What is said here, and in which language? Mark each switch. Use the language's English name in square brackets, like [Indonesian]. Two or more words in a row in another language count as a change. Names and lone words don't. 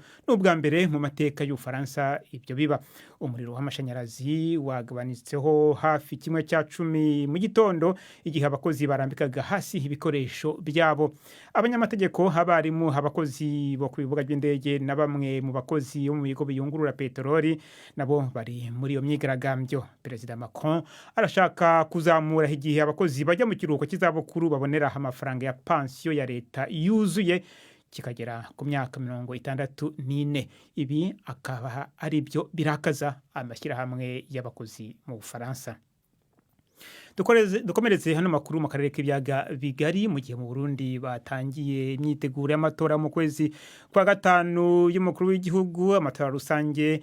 [Kinyarwanda] N'ubwa mbere mu mateka y'Ufaransa ibyo biba. Umuriro w'amashanyarazi wagabanitseho hafi 1/10 mu gitondo igihe abakozi barambikaga hasi ibikoresho byabo. Abanyamategeko, abarimu, abakozi bo ku bibuga by'indege na bamwe mu bakozi bo mu bigo biyungurura peteroli nabo bari muri iyo myigaragambyo. Perezida Macron arashaka kuzamura igihe abakozi bajya mu kiruhuko cy'izabukuru babonera amafaranga ya pension ya leta yuzuye kikagera ku myaka 64. Ibi akaba ari byo birakaza amashyirahamwe y'abakozi mu Bufaransa. Dukomereze hano makuru mu karere k'ibyaga bigari mu gihe mu Burundi batangiye imyiteguro y'amatora mu kwezi kwa 5 y'umukuru w'igihugu, amatora rusange.